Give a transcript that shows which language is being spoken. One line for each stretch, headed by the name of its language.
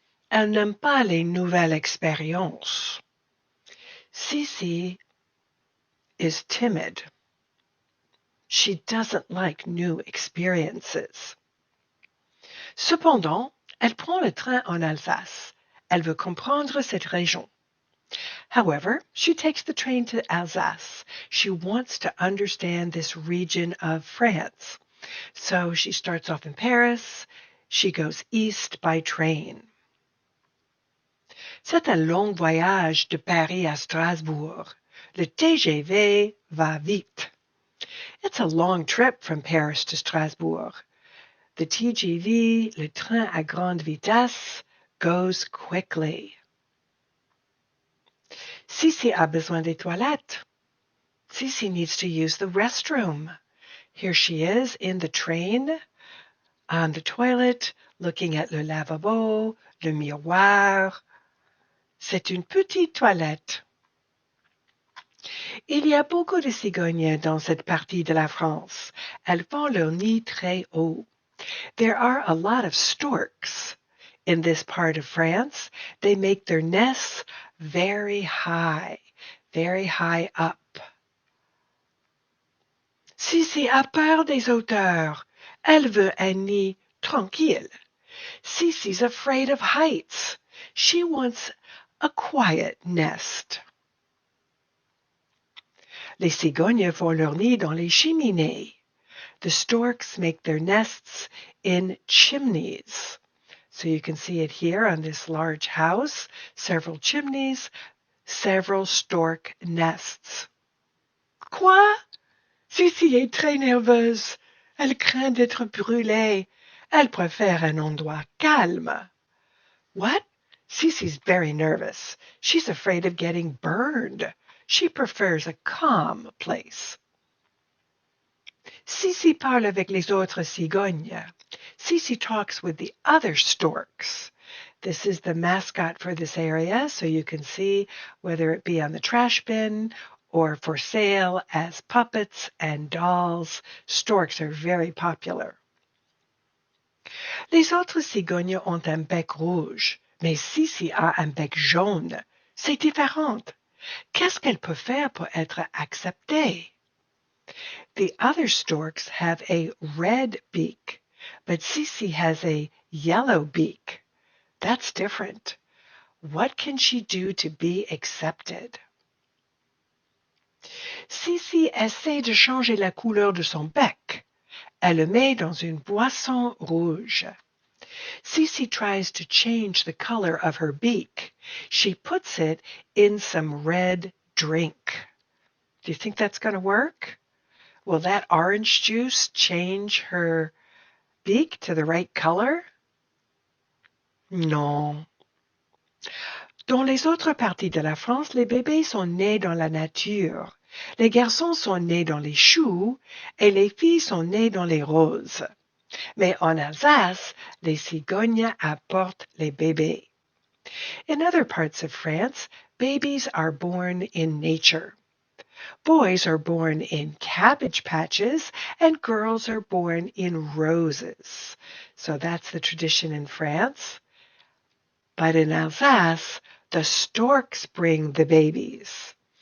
French: Elle n'aime pas les nouvelles expériences.
English: Cici is timid. She doesn't like new experiences.
French: Cependant, elle prend le train en Alsace. Elle veut comprendre cette région.
English: However, she takes the train to Alsace. She wants to understand this region of France. So she starts off in Paris. She goes east by train.
French: C'est un long voyage de Paris à Strasbourg. Le TGV va vite.
English: It's a long trip from Paris to Strasbourg. The TGV,
French: le train à grande vitesse,
English: goes quickly.
French: Cici a besoin des toilettes.
English: Cici needs to use the restroom. Here she is in the train, on the toilet, looking at
French: le lavabo, le miroir. C'est une petite toilette. Il y a beaucoup de cigognes dans cette partie de la France. Elles font leur nid très haut.
English: There are a lot of storks in this part of France. They make their nests very high up.
French: Cici a peur des hauteurs. Elle veut un nid tranquille.
English: Cici's afraid of heights. She wants a quiet nest.
French: Les cigognes font leur nid dans les cheminées.
English: The storks make their nests in chimneys. So you can see it here on this large house, several chimneys, several stork nests.
French: Quoi? Cici est très nerveuse. Elle craint d'être brûlée. Elle préfère un endroit calme.
English: What? Cici's very nervous. She's afraid of getting burned. She prefers a calm place.
French: Cici parle avec les autres cigognes.
English: Cici talks with the other storks. This is the mascot for this area, so you can see whether it be on the trash bin or for sale as puppets and dolls. Storks are very popular.
French: Les autres cigognes ont un bec rouge, mais Cici a un bec jaune. C'est différent. Qu'est-ce qu'elle peut faire pour être acceptée?
English: The other storks have a red beak, but Cici has a yellow beak. That's different. What can she do to be accepted?
French: Cici essaie de changer la couleur de son bec. Elle le met dans une boisson rouge.
English: Cici tries to change the color of her beak. She puts it in some red drink. Do you think that's going to work? Will that orange juice change her beak to the right color?
French: Non. Dans les autres parties de la France, les bébés sont nés dans la nature. Les garçons sont nés dans les choux et les filles sont nées dans les roses. Mais en Alsace, les cigognes apportent les bébés.
English: In other parts of France, babies are born in nature. Boys are born in cabbage patches and girls are born in roses. So that's the tradition in France. But in Alsace, the storks bring the babies.